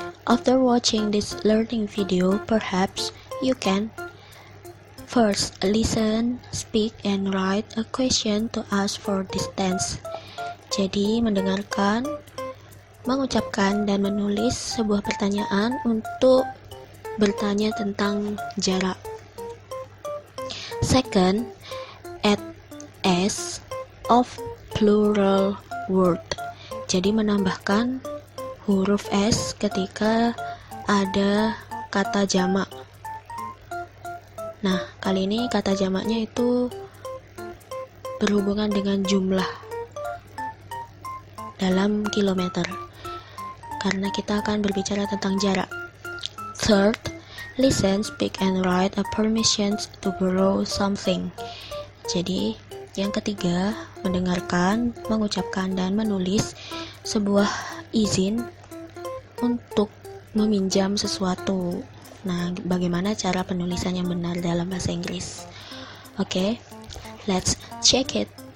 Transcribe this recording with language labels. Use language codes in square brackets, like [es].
[en] After watching this learning video, perhaps you can first, listen, speak, and write a question to ask for distance. [id] Jadi, mendengarkan, mengucapkan, dan menulis sebuah pertanyaan untuk bertanya tentang jarak. [en] Second, add s of plural word. [id] Jadi, menambahkan huruf s ketika ada kata jamak. Nah, kali ini kata jamaknya itu berhubungan dengan jumlah dalam kilometer, karena kita akan berbicara tentang jarak. [en] Third, listen, speak, and write a permission to borrow something. [id] Jadi, yang ketiga, mendengarkan, mengucapkan, dan menulis sebuah izin untuk meminjam sesuatu. Nah, bagaimana cara penulisan yang benar dalam bahasa Inggris? Oke, [en] let's check it.